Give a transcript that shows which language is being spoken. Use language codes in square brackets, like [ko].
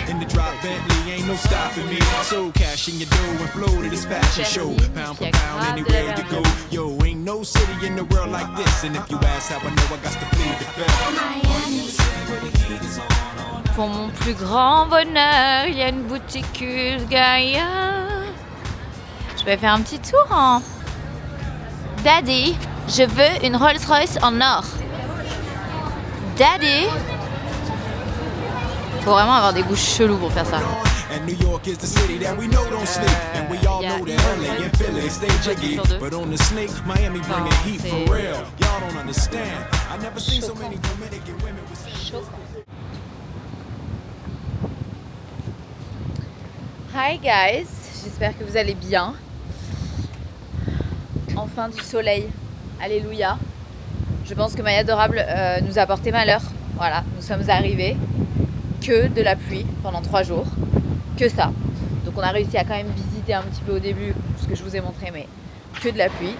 [en] In the drop Bentley, ain't no stopping me. So cash in your dough and flow to this fashion show. Pound for pound, anywhere you go. Yo, ain't no city in the world like this. And if you ask how I know, I got to plead the fifth. [fr] Pour mon plus grand bonheur, il y a une boutique Gaïa. Je vais faire un petit tour en... Daddy, je veux une Rolls-Royce en or. Daddy. Faut vraiment avoir des goûts chelous pour faire ça. [en] And New York is the city that we know don't sleep. And we all know that LA and Philly stay jiggy. But on the snake, Miami bringing heat for real. Y'all don't understand. I never seen so many Dominican women with Hi guys, [fr] j'espère que vous allez bien. Enfin du soleil. Alléluia. Je pense que Maya Adorable nous a porté malheur. Voilà, nous sommes arrivés. Que de la pluie pendant 3 jours. Que ça. Donc on a réussi à quand même visiter un petit peu au début, ce que je vous ai montré, mais que de la pluie.